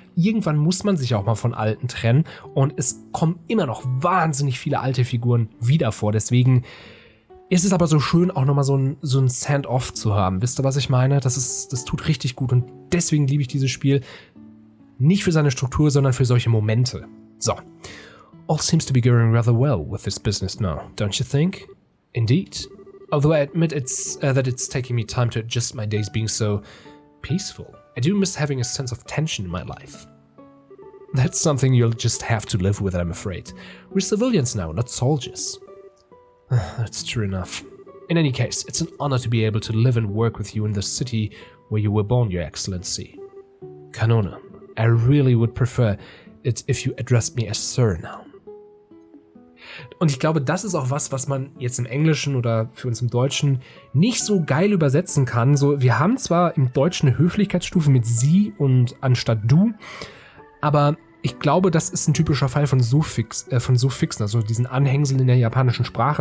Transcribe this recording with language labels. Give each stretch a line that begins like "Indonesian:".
German: Irgendwann muss man sich auch mal von alten trennen und es kommen immer noch wahnsinnig viele alte Figuren wieder vor, deswegen ist es aber so schön, auch nochmal so ein Send-Off zu haben. Wisst ihr, was ich meine? Das tut richtig gut und deswegen liebe ich dieses Spiel. Nicht für seine Struktur, sondern für solche Momente. So.
English: All seems to be going rather well with this business now, don't you think? Indeed. Although I admit that it's taking me time to adjust my days being so peaceful. I do miss having a sense of tension in my life. That's something you'll just have to live with, I'm afraid. We're civilians now, not soldiers. That's true enough. In any case, it's an honor to be able to live and work with you in the city where you were born, Your Excellency. Kanone, I really would prefer it if you addressed me as Sir now.
German: Und ich glaube, das ist auch was man jetzt im Englischen oder für uns im Deutschen nicht so geil übersetzen kann. So, wir haben zwar im Deutschen eine Höflichkeitsstufe mit Sie und anstatt du, aber ich glaube, das ist ein typischer Fall von Suffixen, also diesen Anhängseln in der japanischen Sprache.